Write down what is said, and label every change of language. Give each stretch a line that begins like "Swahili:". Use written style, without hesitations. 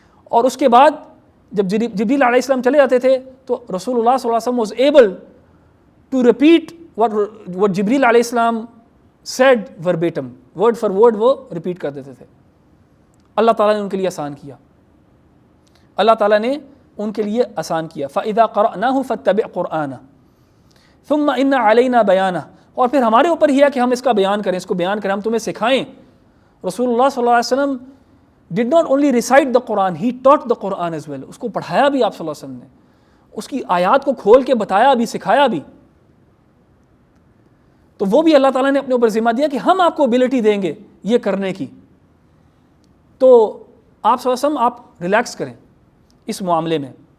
Urdu: اور اس کے بعد جب جبریل علیہ السلام چلے جاتے تھے تو رسول اللہ صلی اللہ علیہ وسلم
English: was able to repeat what جبریل علیہ السلام said verbatim, word for word
Urdu: وہ ریپیٹ کر دیتے تھے. اللہ تعالیٰ نے ان کے لیے آسان کیا, اللہ تعالیٰ نے ان کے لیے آسان کیا.
Arabic: فَإِذَا قَرَأْنَاهُ فَاتَّبِعْ قُرْآنَهُ ثُمَّ إِنَّ عَلَيْنَا بَيَانَهُ,
Urdu: اور پھر ہمارے اوپر ہی ہے کہ ہم اس کا بیان کریں, اس کو بیان کریں, ہم تمہیں سکھائیں.
English: رسول اللہ صلی اللہ علیہ وسلم did not only recite the Quran, he taught the Quran as well.
Urdu: اس کو پڑھایا بھی آپ صلی اللہ علیہ وسلم نے, اس کی آیات کو کھول کے بتایا بھی, سکھایا بھی. تو وہ بھی اللہ تعالیٰ نے اپنے اوپر ذمہ دیا کہ ہم آپ کو ابیلٹی دیں گے یہ کرنے کی. تو آپ صلی اللہ علیہ وسلم آپ ریلیکس کریں اس معاملے میں.